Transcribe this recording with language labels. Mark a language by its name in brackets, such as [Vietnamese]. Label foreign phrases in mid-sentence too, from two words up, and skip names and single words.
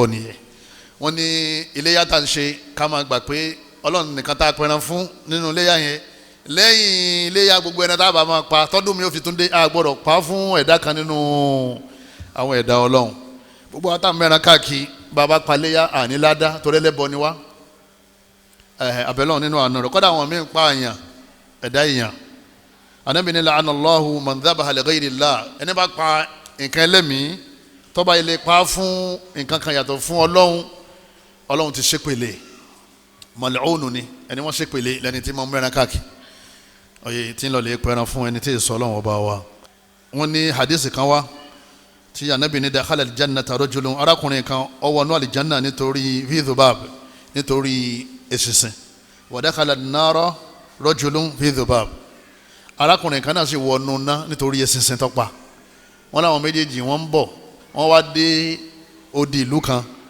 [Yoruba] nìyẹn wọ́n ní iléyà tá ń ṣe ká máa gbà pé Ọlọ́run nìkan tá a pẹran fún nínú iléyà yẹn lẹ́yìn iléyà gbogbo ẹran tá a bá máa pa tọ́dún mi ò fi tún dé a gbọ́dọ̀ pa fún ẹ̀dá kan nínú àwọn ẹ̀dá Ọlọ́run gbogbo àwọn tá a mẹ́ran káàkiri bàbá pa iléyà àníládá torí ẹlẹ́bọ ni wá àbẹ̀lọ́run nínú àná rẹ̀ kọ́dà àwọn míì pa àyàn ẹ̀dá èèyàn Ànábì ní [Arabic] لعن الله من ذبح لغير الله [Yoruba] ẹni bá pa nǹkan ẹlẹ́mìí tó bá ilé pa fún nǹkan kan yàtọ̀ fún Ọlọ́run ti ṣépèlé mal'un ni ẹni wọ́n ṣépèlé lẹ́ni tí mo mẹ́ran káàkiri ọ̀yẹ́ tí ń lọ lè pẹ́ran fún ẹni tí ì sọ Ọlọ́run ọba wa. wọ́n ní hadisi kan wá tí Ànábì ní [Arabic] دخل الجنة رجل [Yoruba] arákùnrin kan ó wọnú àlìjánná nítorí [Arabic] في ذباب [Yoruba] nítorí eṣinṣin [Arabic] ودخل النار رجل في ذباب [Yoruba] arákùnrin kan náà sì wọnú ná nítorí eṣinṣin tó pa wọn làwọn méjèèjì wọn ń bọ̀ wọn wá dé odi ìlú kan